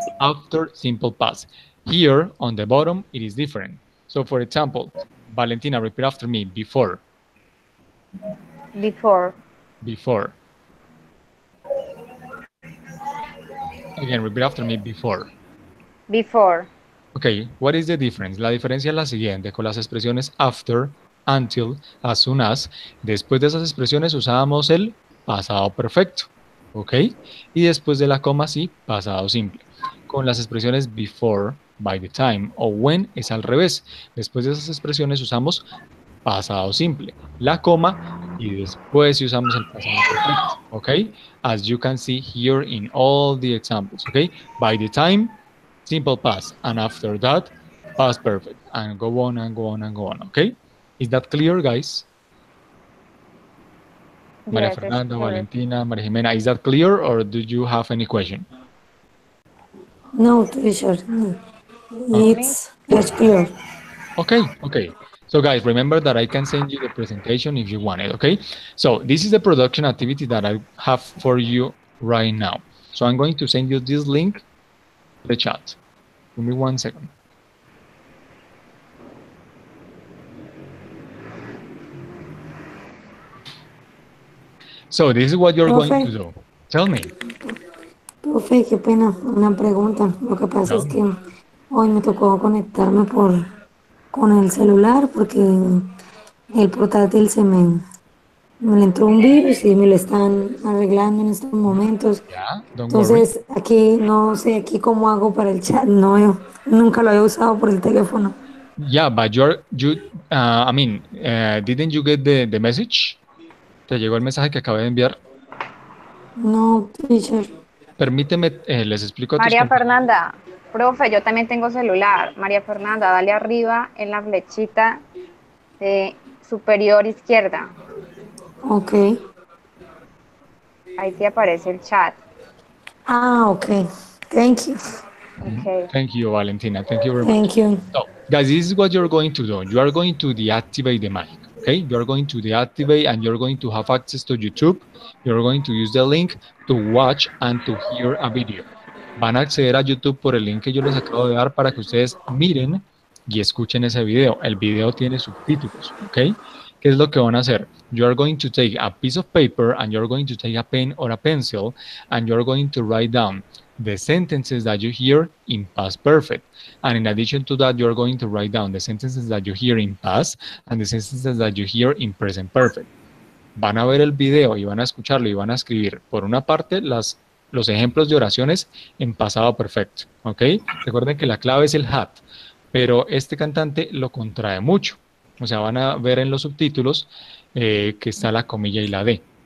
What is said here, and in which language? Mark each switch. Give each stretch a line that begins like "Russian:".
English: After, simple past. Here, on the bottom, it is different. So, for example, Valentina, repeat after me. Before. Before. Before. Again, repeat after me. Before. Before. Ok, what is the difference?
Spanish: La diferencia es la siguiente, con las expresiones after, until, as soon as, después de esas expresiones usábamos el pasado perfecto, ¿ok? Y después de la coma sí, pasado simple. Con las expresiones before, by the time o when es al revés. Después de esas expresiones usamos pasado simple, la coma y después usamos el pasado perfecto, ¿ok?
English: As you can see here in all the examples, ¿ok? By the time, simple past, and after that, past perfect, and go on and go on and go on, okay? Is that clear, guys? Maria Yes, it's Fernanda, clear. Valentina, Maria Jimena, is that clear, or do you have any question? No, teacher. No. Oh. It's clear. Okay, okay. So guys, remember that I can send you the presentation if you want it, okay? So this is the production activity that I have for you right now. So I'm going to send you this link to the chat. Give me 1 second. So this is what you're going to do. Tell me.
Spanish: Profe, qué pena, una pregunta. Lo que pasa es que hoy me tocó conectarme con el celular porque el portátil me le entró un virus y me lo están arreglando en estos momentos.
English: Yeah, don't worry.
Spanish: Entonces, aquí no sé aquí cómo hago para el chat. No, nunca lo había usado por el teléfono.
English: Yeah, but I mean, didn't you get the message?
Spanish: ¿Te llegó el mensaje que acabé de enviar?
English: No, teacher.
Spanish: Permíteme, les explico a tus María compañeros. Fernanda, profe, yo también tengo celular. María Fernanda, dale arriba en la flechita de superior izquierda.
English: Ok.
Spanish: Ahí te aparece el chat.
English: Ah, ok. Thank you. Okay. Thank you, Valentina. Thank you very much. Thank you. So, guys, this is what you're going to do. You are going to deactivate the mic. Okay, you're going to deactivate and you're going to have access to YouTube. You're going to use the link to watch and to hear a video.
Spanish: Van a acceder a YouTube por el link que yo les acabo de dar para que ustedes miren y escuchen ese video. El video tiene subtítulos, ¿ok? ¿Qué es lo que van a hacer?
English: You are going to take a piece of paper and you're going to take a pen or a pencil and you're going to write down the sentences that you hear in past perfect. And in addition to that, you're going to write down the sentences that you hear in past and the sentences that you hear in present perfect.
Spanish: Van a ver el video y van a escucharlo y van a escribir, por una parte, los ejemplos de oraciones en pasado perfecto, ¿ok? Recuerden que la clave es el had, pero este cantante lo contrae mucho. O sea, van a ver en los subtítulos que está la comilla y la D.